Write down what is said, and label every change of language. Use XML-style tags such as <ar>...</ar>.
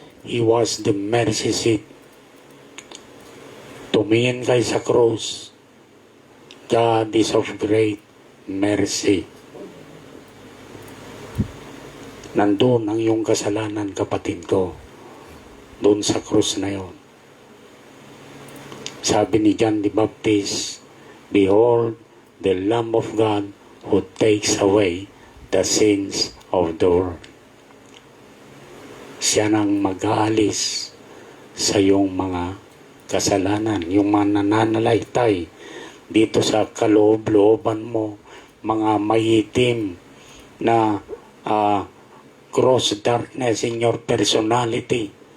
<en>He was the mercy seat.</en> <tl>Tumingin kayo sa cross.</tl> <en>God is of great mercy.</en> <tl>Nandun ang iyong kasalanan, kapatid ko. Doon sa cross na yon. Sabi ni</tl> <en>John the Baptist, behold, the Lamb of God who takes away the sins of the world.</en> <tl>Siya nang mag-aalis sa iyong mga kasalanan, yung mga nananalaytay dito sa kaloob-looban mo, mga mayitim na</tl> <en>gross darkness in your personality.</en>